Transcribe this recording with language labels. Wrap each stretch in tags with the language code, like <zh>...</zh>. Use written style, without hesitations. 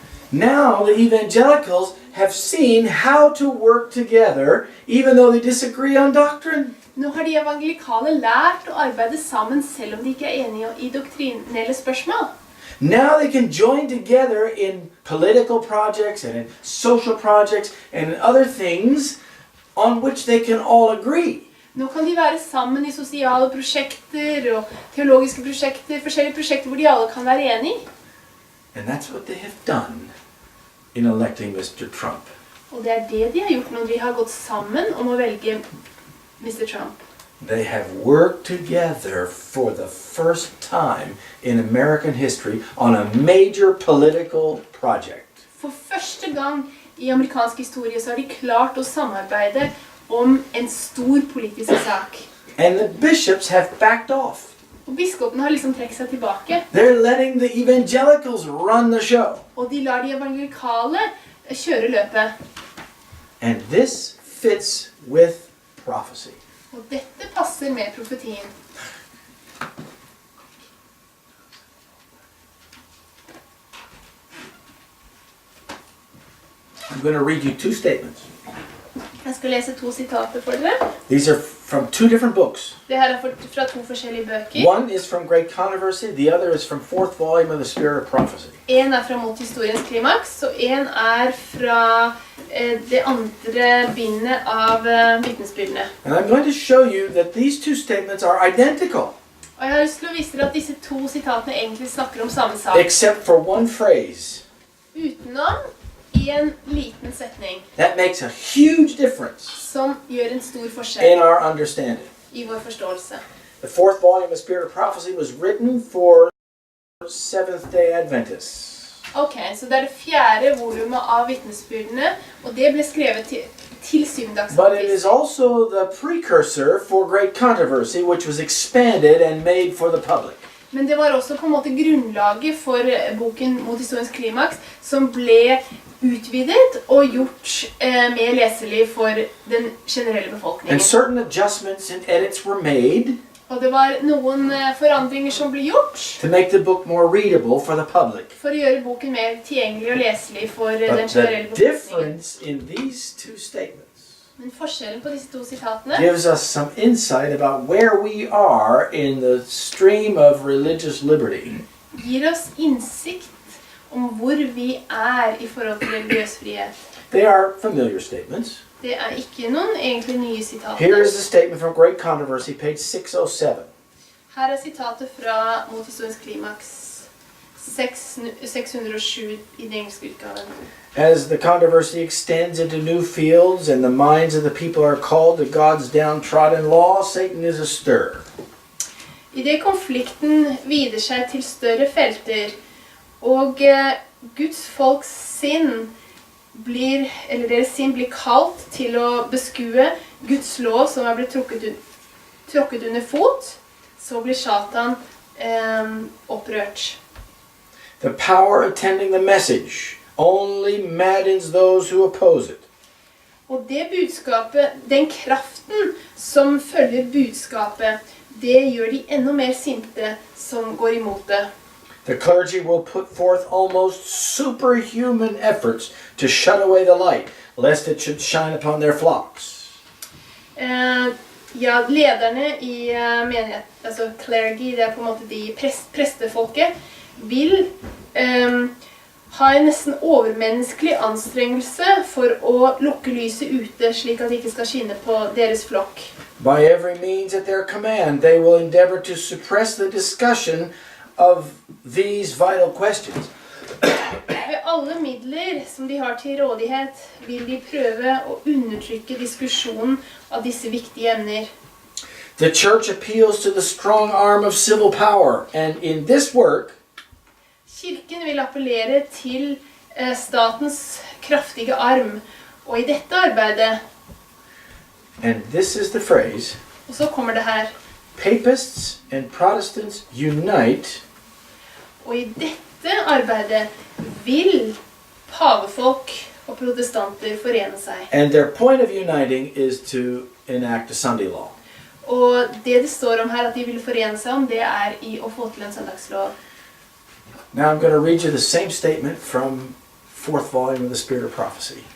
<en>Now the evangelicals have seen how to work together even though they disagree on doctrine.</en> <no>Nå har de evangelikale lært å arbeide sammen selv om de ikke enige i doktrinelle spørsmål.</no> <en>Now they can join together in political projects and in social projects and in other things on which they can all agree.</en> <no>Nå kan de være sammen i sosiale prosjekter og teologiske prosjekter, forskjellige prosjekter hvor de alle kan være enige.</no> <en>And that's what they have done in electing Mr. Trump.</en> <no>Og det det de har gjort når de har gått sammen om å velge Mr. Trump.</no> <en>They have worked together for the first time in American history on a major political project.</en> <no>For første gang i amerikansk historie så har de klart å samarbeide om en stor politisk sak.</no> <en>And the bishops have backed off.</en> <no>Og biskopene har liksom trekket seg tilbake.</no> <en>They're letting the evangelicals run the show.</en> <no>Og de lar de evangelikale kjøre løpet.</no> <en>And this fits with prophecy.</en> <no>Og dette passer med profetien.</no> <en>I'm going to read you two statements.</en> <no>Jeg skal lese 2 sitater for dere.</no> <en>These are from two different books.</en> <no>Det her fra 2 forskjellige bøker.</no> <en>One is from Great Controversy, the other is from 4th volume of the Spirit of Prophecy.</en> <no>En fra Mot historiens klimaks, og en fra det andre bindet av vitnesbyrdene.</no> <en>And I'm going to show you that these two statements are identical.</en> <no>Og Og jeg har lyst til å vise dere at disse to sitatene egentlig snakker om samme sak.</no> <en>except for one phrase.</en> <no>Utenom en liten setning</no> <en>That makes a huge difference</en> <no>som gjør en stor</no> <en>in</en> <no>forskjell</no> <en>our understanding.</en> <no>i vår forståelse.</no> <en>The fourth volume of Spirit of Prophecy was written for Seventh-day Adventists.</en> <no>Ok, så det er det fjerde volumet av vittnesbyrdene, og det ble skrevet til</no> <en>But it is</en> <no>syvendagsadventister.</no> <en>also the precursor for great controversy, which was expanded and made for the public.</en> <no>Men det var også på en måte grunnlaget for boken Mot historiens klimaks, som ble utvidet og gjort mer leselig for den generelle</no> <en>And</en> <no>befolkningen.</no> <en>certain adjustments and edits were made</en> <no>Og det var noen forandringer som ble gjort</no> <en>to make the book more readable for the public.</en> <no>for å gjøre boken mer tilgjengelig og leselig for den</no> <en>But</en> <no>generelle</no> <en>the</en> <no>befolkningen.</no> <en>difference in these two statements</en> <no>Men forskjellen på disse to sitatene</no> <en>gives us some insight about where we are in the stream of religious liberty.</en> <no>gir oss innsikt om hvor vi er i forhold til religiøs frihet.</no> <en>They are familiar statements.</en> <no>Det er ikke noen egentlig nye</no> <en>Here</en> <no>sitater.</no> <en>is the statement from Great Controversy, page 607.</en> <no>Her er sitatet fra Mot historiens klimaks 607 i den engelske utgaven.</no> <en>As the controversy extends into new fields and the minds of the people are called to God's downtrodden law, Satan is astir.</en> <no>I det konflikten vider seg til større felter, og Guds folks sinn blir, eller deres sinn blir kalt til å beskue Guds lov som er blitt tråkket under fot, så blir Satan opprørt.</no> <en>The power attending the message only maddens those who oppose it.</en> <no>Og det budskapet, den kraften som følger budskapet, det gjør de enda mer sinte som går imot det.</no> <en>The clergy will put forth almost superhuman efforts to shut away the light, lest it should shine upon their flocks.</en> <no>Ja, lederne i menighet, altså clergy, det er på en måte de prestefolket, vil ha en nesten overmenneskelig anstrengelse for å lukke lyset ute, slik at det ikke skal skinne på deres flokk.</no> <en>By every means at their command, they will endeavor to suppress the discussion of these vital questions.</en> <no>Ved alle midler som de har til rådighet, vil de prøve å undertrykke diskusjonen av disse viktige emner.</no> <en>The church appeals to the strong arm of civil power, and in this work,</en> <no>Kirken vil appellere til statens kraftige arm, og i dette arbeidet,</no> <en>and this is the phrase,</en> <no>og så kommer det her,</no> <en>Papists and Protestants unite</en> <no>og i dette arbeidet vil pavefolk og protestanter forene seg.</no> <en>and their point of uniting is to enact a Sunday law.</en> <no>Og det står om her at de vil forene seg om, det er i å få til en søndagslov.</no> <en>Now I'm going to read you the same statement from fourth volume of the Spirit of Prophecy.</en>